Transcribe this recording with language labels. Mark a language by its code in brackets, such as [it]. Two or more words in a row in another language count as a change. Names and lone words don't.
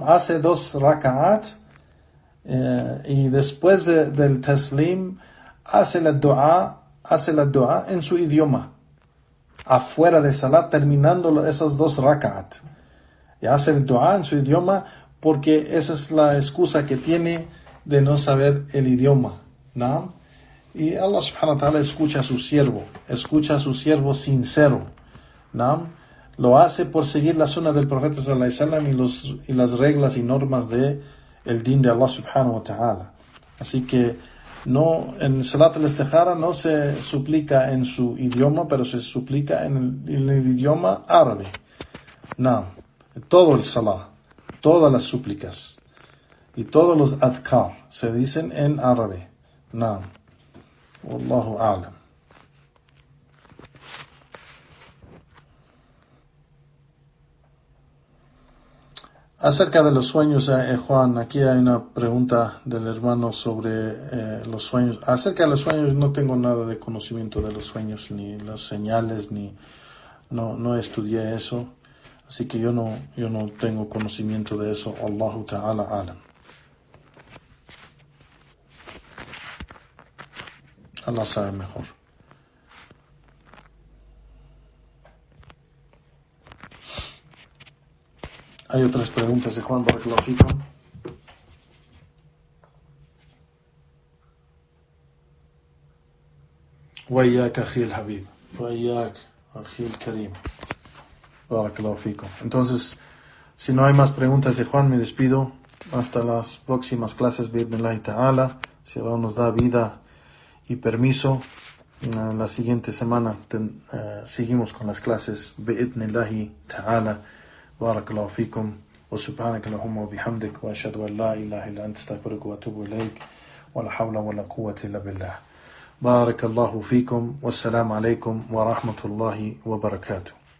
[es] Hace 2 raka'at y después del taslim hace la dua en su idioma, afuera de Salah, terminando esos 2 raka'at. Y hace el dua en su idioma porque esa es la excusa que tiene de no saber el idioma, ¿no? Y Allah [ar] سبحانه وتعالى [es] escucha a su siervo sincero, ¿no? Lo hace por seguir la sunna del profeta [ar] صلى الله عليه وسلم [es] y las reglas y normas de el din de Allah [ar] سبحانه وتعالى. [es] Así que no, en [ar] صلاة الاستخارة [es] no se suplica en su idioma, pero se suplica en el idioma árabe. No, todo el Salah, todas las súplicas y todos los adhkar se dicen en árabe. No. [ar] والله أعلم. [es] Acerca de los sueños, Juan, aquí hay una pregunta del hermano sobre los sueños. Acerca de los sueños no tengo nada de conocimiento de los sueños, ni las señales, no estudié eso. Así que yo no tengo conocimiento de eso. [ar] الله تعالى أعلم. [es] Allah sabe mejor. Hay otras preguntas de Juan [ar] بارك الله فيكم. وإياك أخي الحبيب وإياك أخي الكريم بارك الله فيكم. [es] Entonces, si no hay más preguntas de Juan, me despido hasta las próximas clases [ar] بإذن الله تعالى. [es] Si Allah nos da vida y permiso, la siguiente semana seguimos con las clases [ar] بإذن الله تعالى. بارك الله فيكم وسبحانك اللهم وبحمدك وأشهد أن لا إله إلا أنت أستغفرك وأتوب إليك ولا حول ولا قوة إلا بالله. بارك الله فيكم والسلام عليكم ورحمة الله وبركاته.